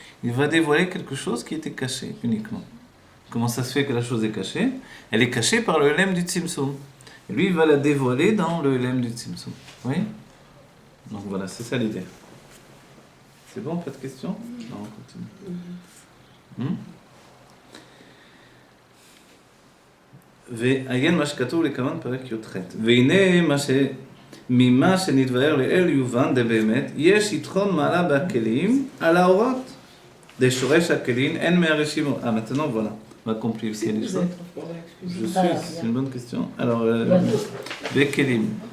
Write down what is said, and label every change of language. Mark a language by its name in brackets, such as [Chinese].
[French] Il va dévoiler quelque chose qui était caché uniquement. Comment ça se fait que la chose est cachée? Elle est cachée par le Elem du Tzimtzum. Et lui, il va la dévoiler dans le Elem du Tzimtzum. Oui? Donc voilà, c'est ça l'idée. C'est bon, pas de questions? Non, on continue. [Hebrew] ועיין מה שכתוב לכוון פרק י"ח. והנה ממה שנתבהר לאל יובן דבאמת, יש יתרון מעלה בכלים על האורות. דשורש הכלים, אין מהרשימות. [French] Maintenant voilà, on va compliquer les choses. Je suis, c'est une bonne question. Alors, [Hebrew] בכלים.